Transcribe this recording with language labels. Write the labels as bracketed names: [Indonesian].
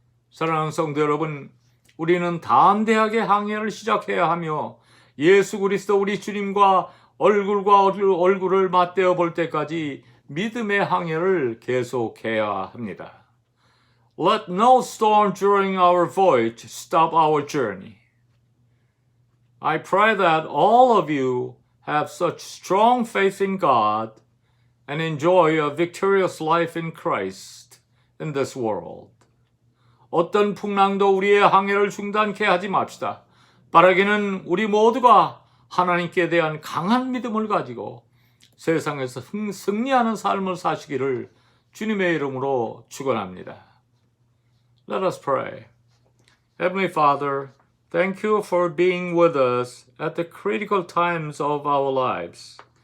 [Korean] 사랑하는 성도 여러분, 우리는 담대하게 항해를 시작해야 하며 예수 그리스도 우리 주님과 얼굴과 얼굴을 맞대어 볼 때까지 믿음의 항해를 계속해야 합니다. [English] Let no storm during our voyage stop our journey. I pray that all of you have such strong faith in God and enjoy a victorious life in Christ in this world. [Korean] 어떤 풍랑도 우리의 항해를 중단케 하지 맙시다. 바라기는 우리 모두가 하나님께 대한 강한 믿음을 가지고 세상에서 승리하는 삶을 사시기를 주님의 이름으로 축원합니다. [English] Let us pray. Heavenly Father, thank you for being with us at the critical times of our lives.